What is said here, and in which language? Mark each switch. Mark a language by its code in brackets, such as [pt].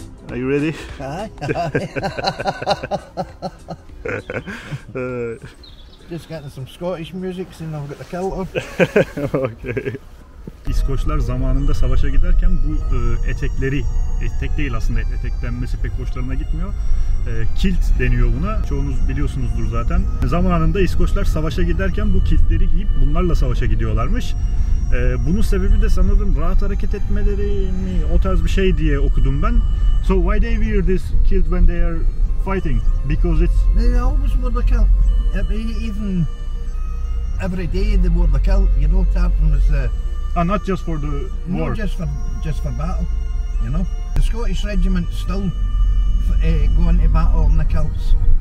[en] Are you ready? Aye. Just getting some Scottish music, and I've got the kilt on. Okay. [tr] İskoçlar zamanında savaşa giderken bu etekleri, etek değil aslında, etek denmesi pek hoşlarına gitmiyor. Kilt deniyor buna. Çoğunuz biliyorsunuzdur zaten. Zamanında İskoçlar savaşa giderken bu kiltleri giyip bunlarla savaşa gidiyorlarmış. Bunun sebebi de sanırım rahat hareket etmeleri mi, o tarz bir şey diye okudum ben. [en] So why they wear this kilt when they are fighting? Because it's... They always wear the kilt. Even every day they wore the kilt. You know, Tartan was not just for the war. not just for battle. You know, the Scottish regiment still go into battle in the kilts.